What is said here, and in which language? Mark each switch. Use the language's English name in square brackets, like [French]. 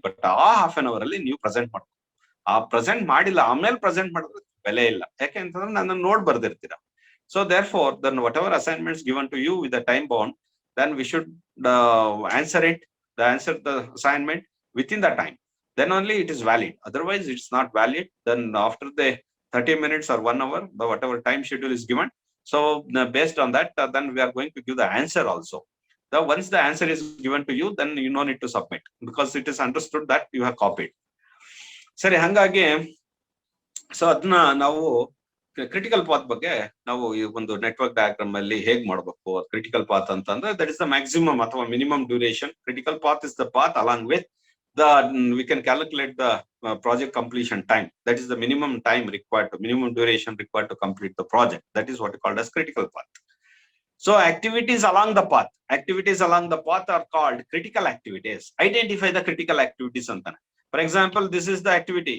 [Kannada] But ಆ half an hour ಅಲ್ಲಿ ನೀವು ಪ್ರೆಸೆಂಟ್ ಮಾಡ್ಬೇಕು. ಆ ಪ್ರೆಸೆಂಟ್ ಮಾಡಿಲ್ಲ ಆಮೇಲೆ ಪ್ರೆಸೆಂಟ್ ಮಾಡಿದ್ರೆ ಬೆಲೆ ಇಲ್ಲ. ಯಾಕೆ ಅಂತಂದ್ರೆ ನನ್ನ ನೋಡ್ ಬರ್ದಿರ್ತೀರಾ. [English] So therefore then whatever assignments given to you with the time bound, then we should answer the assignment within the time, then only it is valid. Otherwise it's not valid. Then after the 30 minutes or 1 hour, the whatever time schedule is given, so based on that then we are going to give the answer also. Once the answer is given to you, then you no need to submit because it is understood that you have copied. [Kannada] ಸರಿ, ಹಂಗಾಗಿ so ಅದನ್ನ ನಾವು critical path ಬಗ್ಗೆ ನಾವು ಈ ಒಂದು network diagram ಅಲ್ಲಿ ಹೇಗ್ ಮಾಡ್ಬೇಕು. [English] Critical path ಅಂತಂದ್ರೆ that is the maximum ಅಥವಾ minimum duration. Critical path is the path along with the we can calculate the project completion time. That is the minimum time required to minimum duration required to complete the project. That is what is called as critical path. So activities along the path are called critical activities. Identify the critical activities antane. For example, this is the activity.